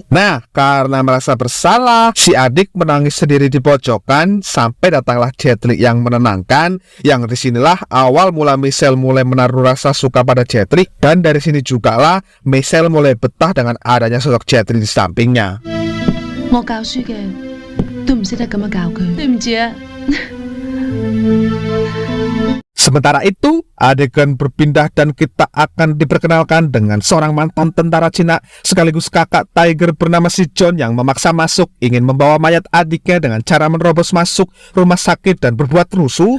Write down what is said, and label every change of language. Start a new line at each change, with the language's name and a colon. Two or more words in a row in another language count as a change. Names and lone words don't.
Indonesian: Nah, karena merasa bersalah, si adik menangis sendiri di pojokan sampai datanglah Jet Li yang menenangkan. Yang disinilah awal mula Michelle mulai menaruh rasa suka pada Jet Li, dan dari sini jugalah Michelle mulai betah dengan adanya sosok Jet Li di sampingnya.
Cantonese: 我教書嘅都唔識得咁樣教佢，對唔住啊。
Indonesian: Sementara itu, adegan berpindah dan kita akan diperkenalkan dengan seorang mantan tentara Cina sekaligus kakak Tiger bernama si John yang memaksa masuk, ingin membawa mayat adiknya dengan cara menerobos masuk rumah sakit dan berbuat rusuh.